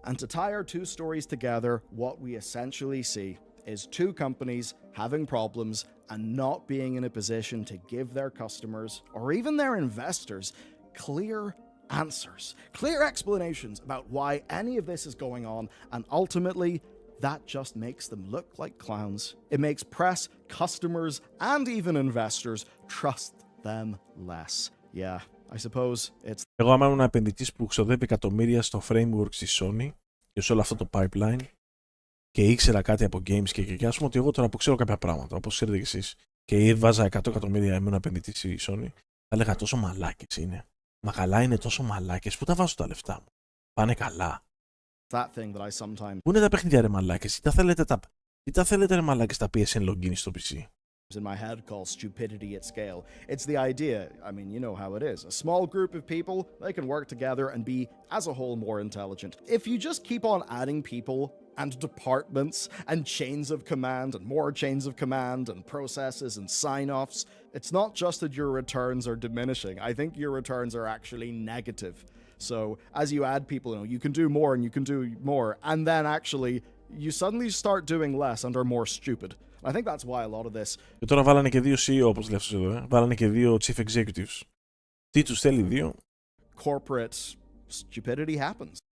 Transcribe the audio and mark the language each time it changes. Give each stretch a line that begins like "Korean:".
English: And to tie our two stories together, what we essentially see is two companies having problems and not being in a position to give their customers or even their investors clear answers, clear explanations about why any of this is going on, and ultimately that just makes them look like clowns. It makes press, customers, and even investors trust them less. Yeah, I suppose it's...
Greek: Εγώ άμα ήμουν ένα επενδυτής που ξοδεύει εκατομμύρια στο framework στη Sony και σε όλο αυτό το pipeline και ήξερα κάτι από games και ας πούμε ότι εγώ τώρα που ξέρω κάποια πράγματα, όπως ξέρετε κι εσείς, και βάζα 100 εκατομμύρια ήμουν επενδυτής στη Sony, θα έλεγα τόσο μαλάκες είναι. Μα καλά είναι τόσο μαλάκες, πού τα βάζω τα λεφτά μου. Πάνε καλά.
English: that thing that I sometimes...
Greek: Πού είναι τα παιχνίδια ρε μαλάκες, τι τα θέλετε ρε μαλάκες τα PSN login στο PC.
English: in my head call stupidity at scale. It's the idea, I mean, you know how it is. A small group of people, they can work together and be, as a whole, more intelligent. If you just keep on adding people and departments and chains of command and more chains of command and processes and sign-offs, it's not just that your returns are diminishing. I think your returns are actually negative. So as you add people, you know, you can do more and you can do more, and then actually you suddenly start doing less and are more stupid. I think that's why a lot of this...
Greek: Και τώρα βάλανε και δύο CEO, όπως λέει αυτός εδώ, βάλανε και δύο Chief Executives. Τι τους θέλει δύο?
English: Corporate stupidity happens.